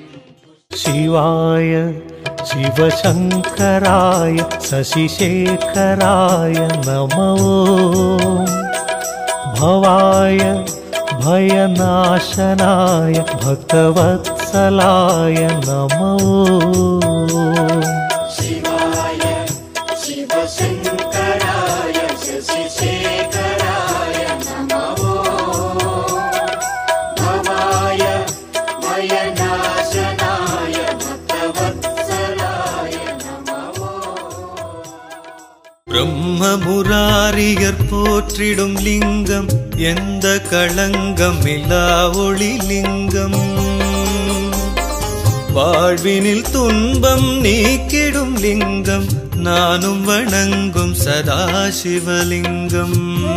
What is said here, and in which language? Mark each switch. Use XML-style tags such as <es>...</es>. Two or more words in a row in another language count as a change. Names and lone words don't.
<sa>शिवाय शिवशङ्कराय शशिशेखराय नमो भवाय भयनाशनाय भक्तवत्सलाय नमो शिवाय शिवशङ्कराय शशिशेखराय नमो भवाय भयनाशनाय</sa> <ta>பிரம்மமுராரியர் போற்றிடும் லிங்கம் எந்த களங்கம் இல்லா ஒளி லிங்கம் வாழ்வினில் துன்பம் நீக்கிடும் லிங்கம் நானும் வணங்கும் சதாசிவலிங்கம்</ta>